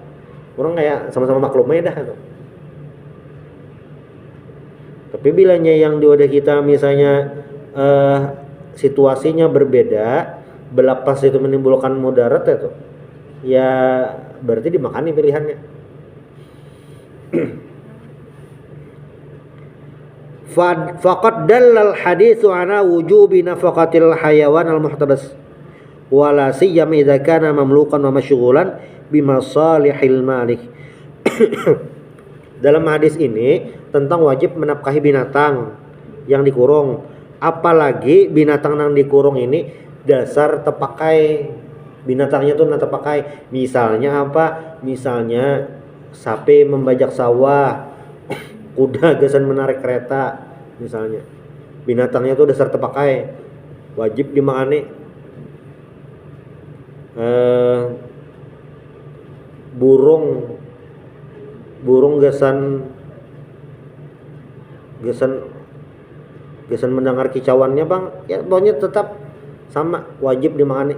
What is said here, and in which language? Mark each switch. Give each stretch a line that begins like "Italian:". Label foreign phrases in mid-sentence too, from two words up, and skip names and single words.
Banjar: Orang kayak sama-sama maklumnya dah gitu. Tapi bilanya yang di wadah kita misalnya situasinya berbeda, belapas itu menimbulkan mudarat itu, ya berarti dimakani pilihannya.
Arabic: فقد دل الحديث على وجوب نفقة الحيوان المحتبس ولا سيما إذا كان مملوكا ومشغولا بمصالح المالك.
Banjar: Dalam hadis ini tentang wajib menafkahi binatang yang dikurung, apalagi binatang yang dikurung ini dasar terpakai, binatangnya tuh terpakai. Misalnya apa? Misalnya sapi membajak sawah, kuda gesan menarik kereta, misalnya binatangnya tuh dasar terpakai, wajib dimakani. Burung gesan mendengar kicauannya bang, ya pokoknya tetap sama, wajib dimakani.